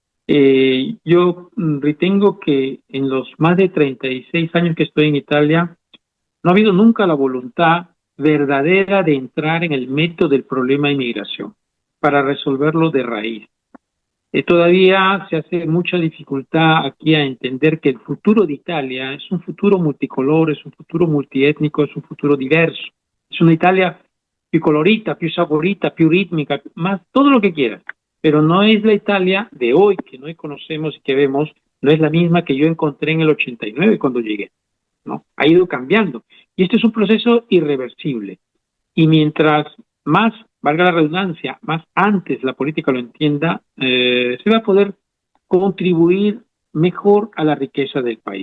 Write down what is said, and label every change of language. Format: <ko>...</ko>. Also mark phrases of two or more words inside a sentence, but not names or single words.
<es>Yo retengo que en los más de 36 años que estoy en Italia, no ha habido nunca la voluntad verdadera de entrar en el método del problema de inmigración para resolverlo de raíz. Todavía se hace mucha dificultad aquí a entender que el futuro de Italia es un futuro multicolor, es un futuro multiétnico, es un futuro diverso. Es una Italia</es> <it>più colorita, più saporita, più rítmica,</it> <es>más todo lo que quieras. Pero no es la Italia de hoy que hoy conocemos y que vemos, no es la misma que yo encontré en el 89 cuando llegué, ¿no? Ha ido cambiando. Y este es un proceso irreversible. Y mientras más, valga la redundancia, más antes la política lo entienda, se va a poder contribuir mejor a la riqueza del país.</es>